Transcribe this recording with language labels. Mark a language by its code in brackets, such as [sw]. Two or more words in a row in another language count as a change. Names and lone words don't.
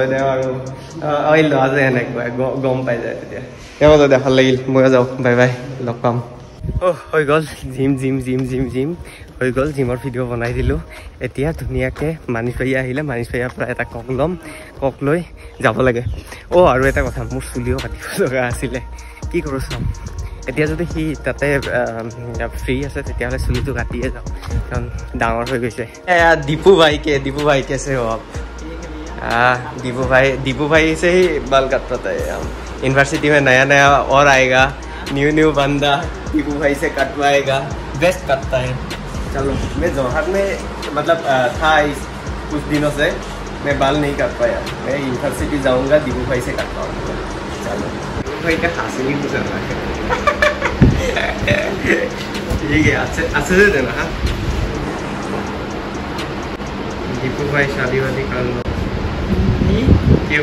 [as] দা আৰু এই লোৱা যে এনেকুৱা গম পাই যায় তেতিয়া অজয় দা ভাল লাগিল ময়ো যাওঁ বাই বাই লগ পাম হৈ গ'ল জিম হৈ গ'ল জিমৰ ভিডিঅ' বনাই দিলোঁ এতিয়া ধুনীয়াকৈ মানিছ ভাইয়া আহিলে মানিছ ভাইয়াৰ পৰা এটা কক ল'ম কক লৈ যাব লাগে আৰু এটা কথা মোৰ চুলিও কাটিব লগা আছিলে কি কৰোঁ চাম এতিয়া যদি সি তাতে ফ্ৰী আছে তেতিয়াহ'লে চুলিটো কাটিয়ে যাওঁ কাৰণ ডাঙৰ হৈ গৈছে দীপু [hi] भाई कैसे हो आप दीपू भाई से ही बाल काटता था यूनिवर्सिटी में नया और आएगा न्यू बंदा दीपू भाई से कटवाएगा बेस्ट करता है चलो मैं जोरहाट में मतलब था कुछ दिनों से मैं बाल नहीं काट पाया मैं यूनिवर्सिटी जाऊंगा दीपू भाई से कटवाऊंगा चलो दीपू भाई का हासिल ही गुजर रहा है ठीक है अच्छे से देना हाँ दीपू भाई शादी वादी कर लो क्यों